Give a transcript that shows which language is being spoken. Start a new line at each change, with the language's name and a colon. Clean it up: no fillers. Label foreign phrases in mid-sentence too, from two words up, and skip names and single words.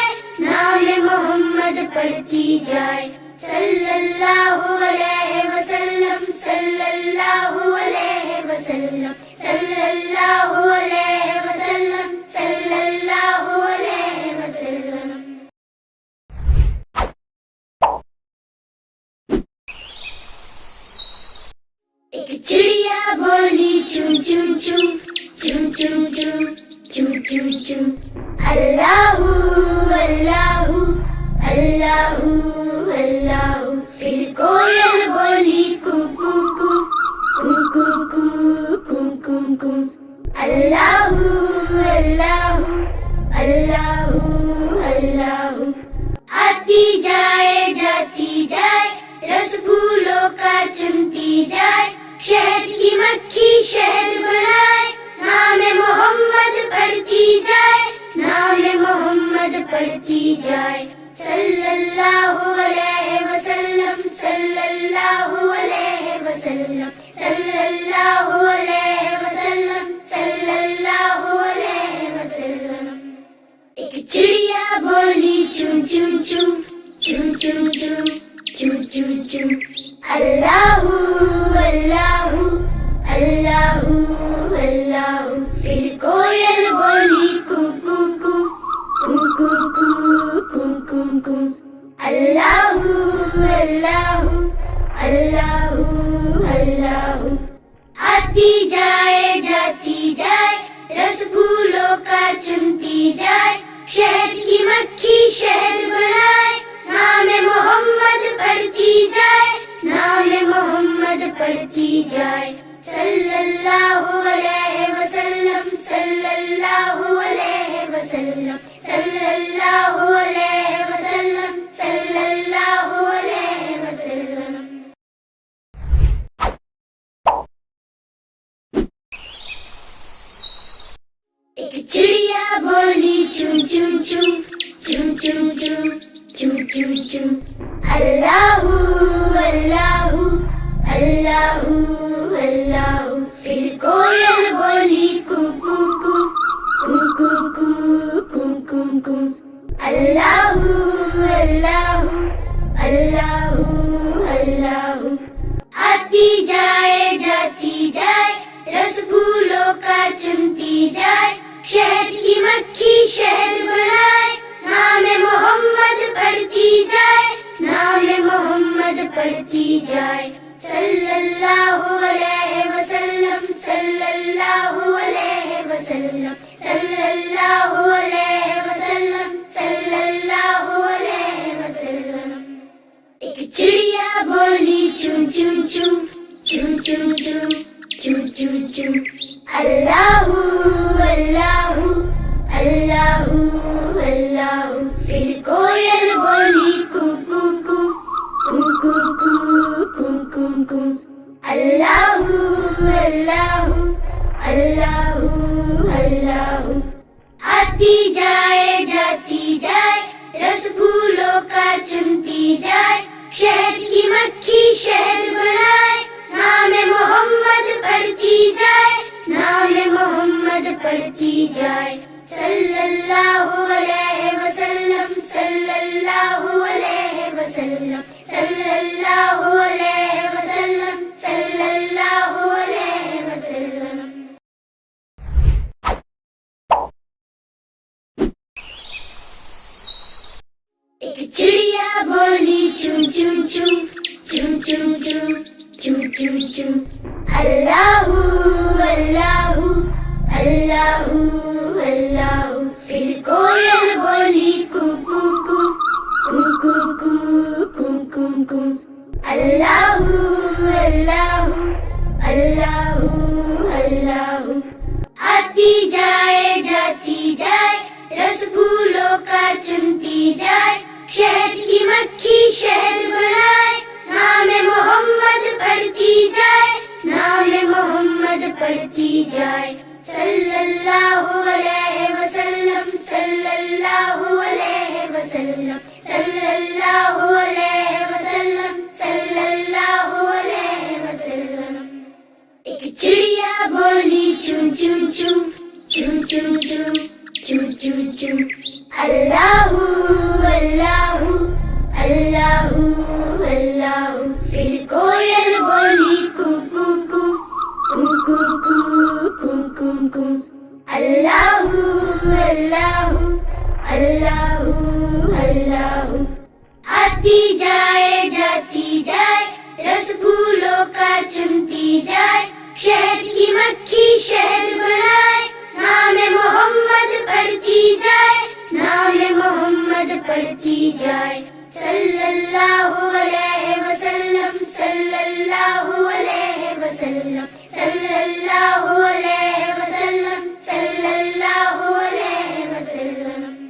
Urdu: نام محمد پڑھتی جائے
Arabic: صلی اللہ علیہ وسلم صلی اللہ علیہ وسلم صلی اللہ علیہ وسلم صلی اللہ علیہ وسلم
Urdu: ایک چڑیا choo choo, choo choo choo.
Arabic: الله الله الله الله.
Urdu: پھر کوئل بولی کو کو کو کو کو کو کو کو کو.
Arabic: الله الله الله الله.
Urdu: آتی جائے جاتی جائے رس پھولوں کا چنتی جائے. شہد کی مکھی شہد بنائے. نام محمد پڑھتی جائے. نام محمد پڑھتی جائے.
Arabic: صلى الله عليه وسلم صلى الله عليه وسلم صلى الله عليه وسلم صلى الله عليه وسلم.
Urdu: ایک چڑیا بولی چو چو چو چو چو چو چو چو چو.
Arabic: الله الله الله الله.
Urdu: پھر کوئل بولی کو کو کو کو کو کو کو کو کو.
Arabic: الله الله الله الله.
Urdu: آتی جائے جاتی جائے رس پھولوں کا چنتی جائے. شہد کی مکھی شہد بنائے. نام محمد پڑھتی جائے. نام محمد پڑھتی جائے.
Arabic: صلى الله عليه وسلم صلى الله عليه وسلم صلى الله عليه وسلم صلى الله عليه وسلم.
Urdu: ایک چڑیا بولی چو چو چو چو چو چو چو چو چو.
Arabic: الله الله الله الله.
Urdu: پھر کوئل بولی کو کو کو کو کو کو کو کو کو.
Arabic: الله الله الله الله.
Urdu: آتی جائے جاتی جائے رس پھولوں کا چنتی جائے. شہد کی مکھی شہد بنائے. نام محمد پڑھتی جائے۔ نام محمد پڑھتی جائے.
Arabic: صلى الله عليه وسلم صلى الله عليه وسلم صلى الله عليه وسلم صلى الله عليه وسلم.
Urdu: ایک چڑیا بولی چو چو چو چو چو چو چو چو چو.
Arabic: الله الله الله الله.
Urdu: پھر کوئل بولی کو کو کو کو کو کو کو کو کو.
Arabic: الله الله الله الله.
Urdu: آتی جائے جاتی جائے رس پھولوں کا چنتی جائے. شہد کی مکھی شہد بنائے. نام محمد پڑھتی جائے۔ نام محمد پڑھتی جائے.
Arabic: صلى الله عليه وسلم صلى الله عليه وسلم صلى الله عليه وسلم صلى الله عليه وسلم.
Urdu: ایک چڑیا بولی چو چو چو چو چو چو چو چو چو.
Arabic: الله الله الله الله.
Urdu: پھر کوئل بولی کو کو کو کو کو کو کو کو کو.
Arabic: الله الله الله الله.
Urdu: آتی جائے جاتی جائے رس پھولوں کا چنتی جائے. شہد کی مکھی شہد بنائے. نام محمد پڑھتی جائے. نام محمد پڑھتی جائے.
Arabic: صلى الله عليه وسلم صلى الله عليه وسلم صلى الله عليه وسلم صلى الله عليه وسلم.
Urdu: ایک چڑیا بولی چو چو چو چو چو چو چو چو چو.
Arabic: الله الله الله الله.
Urdu: پھر کوئل بولی کو کو کو کو کو کو کو کو کو.
Arabic: الله الله الله الله.
Urdu: آتی جائے جاتی جائے رس پھولوں کا چنتی جائے. شہد کی مکھی شہد بنائے. پڑھتی جائے
Arabic: صلی اللہ علیہ وسلم صلی اللہ علیہ وسلم صلی اللہ علیہ وسلم صلی اللہ علیہ وسلم.